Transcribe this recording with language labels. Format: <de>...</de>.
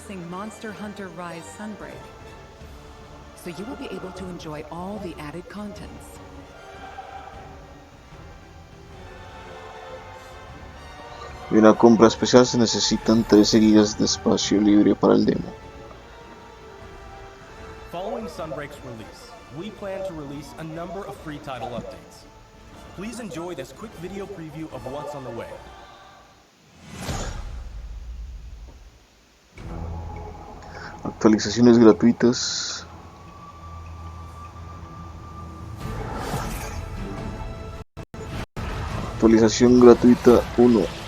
<en>Monster Hunter Rise Sunbreak, so you will be able to enjoy all the added contents.</en> <es>Y una compra especial se necesitan 13 gigas de espacio libre para el demo.</es> <en>Following Sunbreak's release, we plan to release a number of free title updates. Please enjoy this quick video preview of what's on the way.</en> <es>Actualizaciones gratuitas. Actualización gratuita 1.</es>